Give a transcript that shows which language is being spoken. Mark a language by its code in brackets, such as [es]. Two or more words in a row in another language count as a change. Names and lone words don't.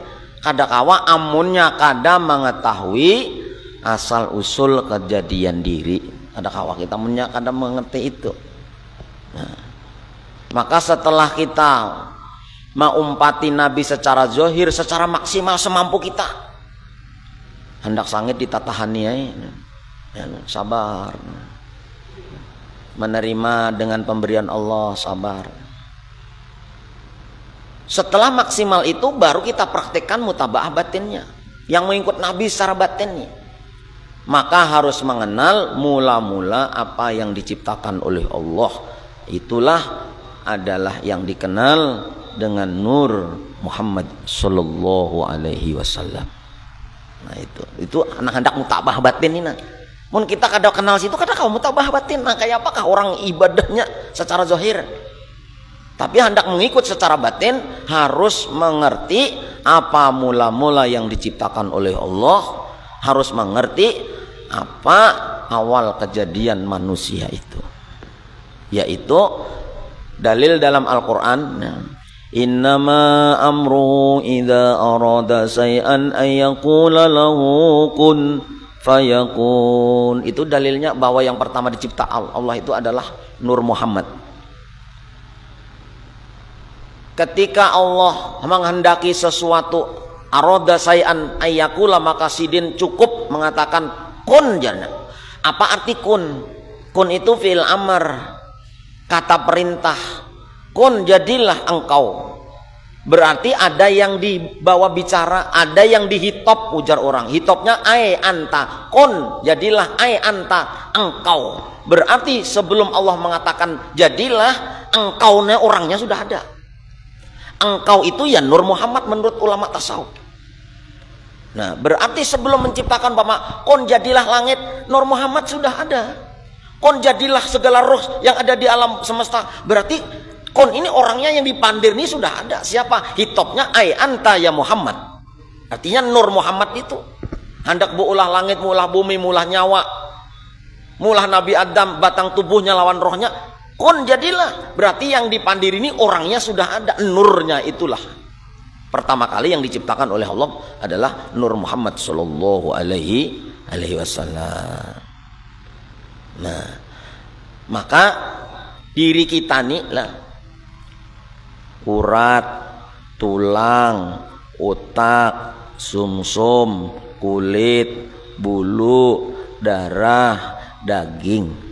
[bjn] Kada kawa amunnya kada mengetahui asal usul kejadian diri. Kada kawa kita amunnya kada mengerti itu. [id] Nah, maka setelah kita mengumpati Nabi secara zahir, secara maksimal semampu kita, hendak sangit ditatahani ya, sabar, menerima dengan pemberian Allah, sabar. Setelah maksimal itu baru kita praktekkan mutaba'ah batinnya, yang mengikut Nabi secara batinnya. Maka harus mengenal mula-mula apa yang diciptakan oleh Allah. Itulah adalah yang dikenal dengan Nur Muhammad [ar] Sallallahu Alaihi Wasallam. [id] Nah itu anak hendak mutaba'ah batin ini. [bjn] Mun kita kada kenal situ, kada kau mutaba'ah batin. [id] Nah, kayak apakah orang ibadahnya secara zahir? Tapi hendak mengikut secara batin harus mengerti apa mula-mula yang diciptakan oleh Allah, harus mengerti apa awal kejadian manusia itu, yaitu dalil dalam Al-Quran. [ar] Innama amruhu idza arada syai'an ayyaqula lahu kun fayakun. [id] Itu dalilnya bahwa yang pertama dicipta Allah itu adalah Nur Muhammad. ketika Allah menghendaki sesuatu, [ar] aroda sayan ayyakula, [bjn] maka sidin cukup mengatakan kun jana. [id] Apa arti kun? Kun itu [ar] fi'il amr, [id] kata perintah. Kun, jadilah engkau. [bjn] Berarti ada yang dibawa bicara, ada yang dihitop, ujar orang. Hitopnya [ar] ai anta, [bjn] kun, [id] jadilah [ar] ai anta, [id] engkau. Berarti sebelum Allah mengatakan jadilah, engkaunya orangnya sudah ada. Engkau itu ya Nur Muhammad menurut ulama tasawuf. Nah, berarti sebelum menciptakan Bapak, kun jadilah langit, Nur Muhammad sudah ada. Kun jadilah segala roh yang ada di alam semesta. [bjn] Berarti kun ini orangnya yang dipandir ini sudah ada. [id] Siapa? [bjn] Hitopnya [ar] ai anta ya Muhammad. [id] Artinya Nur Muhammad itu. [bjn] Hendak buulah langit, mulah bumi, mulah nyawa, mulah Nabi Adam, batang tubuhnya lawan rohnya. Kun jadilah, berarti yang dipandir ini orangnya sudah ada, nurnya itulah. [id] Pertama kali yang diciptakan oleh Allah adalah Nur Muhammad [ar] Sallallahu Alaihi Wasallam. [id] Nah, maka diri kita nih lah, urat, tulang, otak, sumsum, kulit, bulu, darah, daging.